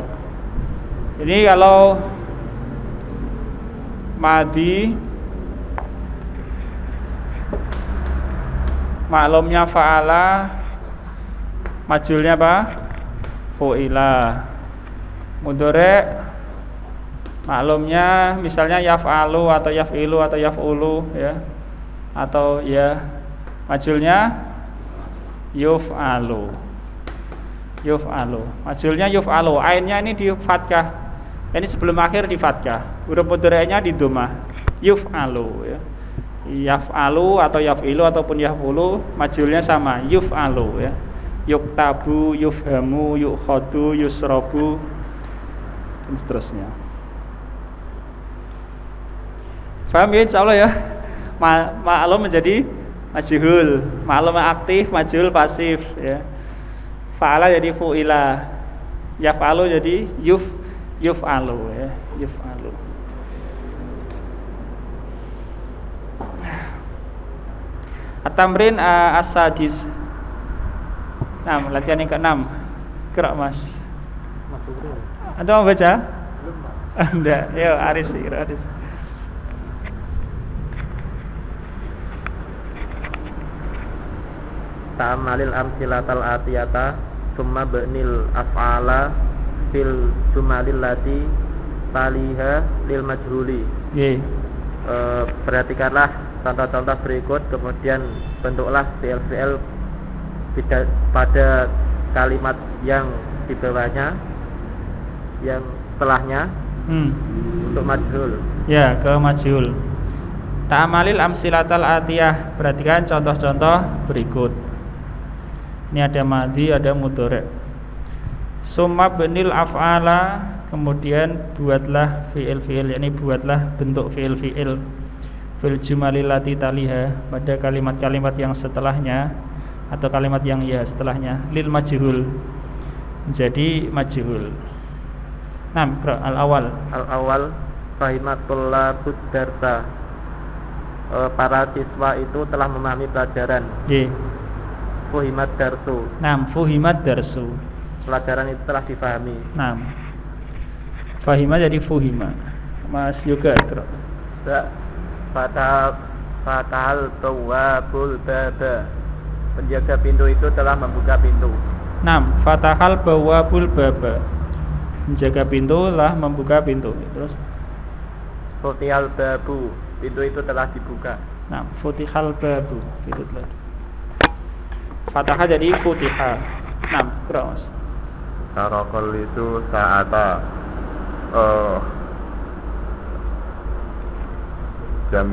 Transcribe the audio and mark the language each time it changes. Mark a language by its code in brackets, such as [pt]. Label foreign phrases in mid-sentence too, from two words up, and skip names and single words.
[id] Ini kalau madi maklumnya fa'ala, majulnya apa? Fu'ila. Mudhari maklumnya misalnya yaf'alu atau yaf'ilu atau yaf'ulu ya. Atau ya majulnya yuf'alu. Majulnya yuf'alu. Ainnya ini di fathah. Ini sebelum akhir di fathah. Huruf mudhari'nya di dhammah. Yuf'alu ya. Yaf'alu atau yaf'ilu ataupun yaf'ulu majulnya sama, yuf'alu ya. Yuktabu, yufhamu, yukhadu, yusrabu dan seterusnya. Paham ya insyaallah ya. Ma'lum menjadi majhul, ma'lum aktif, majhul pasif ya. Fa'ala jadi fu'ila, yaf'alu jadi yuf'alu ya, yuf'alu. [ar] التمرين السادس. [id] Latihan yang ke-6. Gerak Mas. Anda mau baca? Enggak. Yo Aris, Aris. [ar] تأمل الأمثلة الآتية ثم ابن الأفعال في الجمل التي تليها للمجهول. [id] Perhatikanlah contoh-contoh berikut, kemudian bentuklah fi'il-fi'il pada kalimat yang di bawahnya, yang setelahnya untuk majhul. Ya, ke majhul. [ar] تأمل الأمثلة الآتية. [id] Perhatikan contoh-contoh berikut. Ini ada madhi, ada mudhari'. [ar] ثم ابن الأفعال, [id] kemudian buatlah fi'il-fi'il, yakni buatlah bentuk fi'il-fi'il [ar] في الجمل التي تليها, [id] pada kalimat-kalimat yang setelahnya atau kalimat yang ya setelahnya, [ar] للمجهول, [id] jadi majhul. Nah, [ar] الأول. الأول فهمت الطلاب الدرس. [id] Para siswa itu telah memahami pelajaran. Nggih. [ar] فهمت الدرس. Nah, فهمت الدرس. [id] Pelajaran itu telah dipahami. Nah, fahima jadi fuhima. Mas Yoga Ikra. [ar] فتح البواب الباب. [id] Penjaga pintu itu telah membuka pintu. Nah, [ar] فتح البواب الباب. [id] Menjaga pintu telah membuka pintu. Terus [ar] فتح الباب. [id] Pintu itu telah dibuka. nah, [ar] فتح الباب. [id] Gitu telah. Fatahah jadi futihah. Nah, Ikra Mas. Sarokol itu saata jam